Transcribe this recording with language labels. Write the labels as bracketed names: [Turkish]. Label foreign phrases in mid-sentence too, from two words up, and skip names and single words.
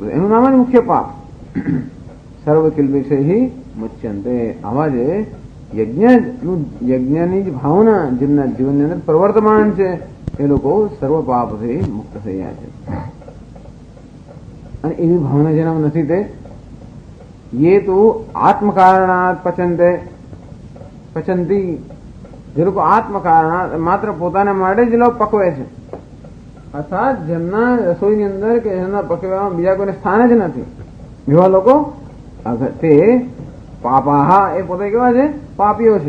[Gujarati] એનું નામ જ મુખ્ય પાપ. [Sanskrit] सर्व किल्बिषै मुच्यंते. [Gujarati] આવા જે યજ્ઞની જ ભાવના જેમના જીવનની અંદર પ્રવર્તમાન છે એ લોકો સર્વ પાપથી મુક્ત થઈ ગયા છે. અને એવી ભાવના જેનામાં નથી તે [Sanskrit] ये तो आत्मकारणात् [Gujarati] પચંતી. જે લોકો આત્મકારણાત માત્ર પોતાના માટે જ લોકો પકવે છે, અર્થાત જેમના રસોઈની અંદર કે જેમના પકવવામાં બીજા કોઈને સ્થાન જ નથી એવા લોકો તે પાપાહા એ પોતે કેવા છે, પાપીઓ છે.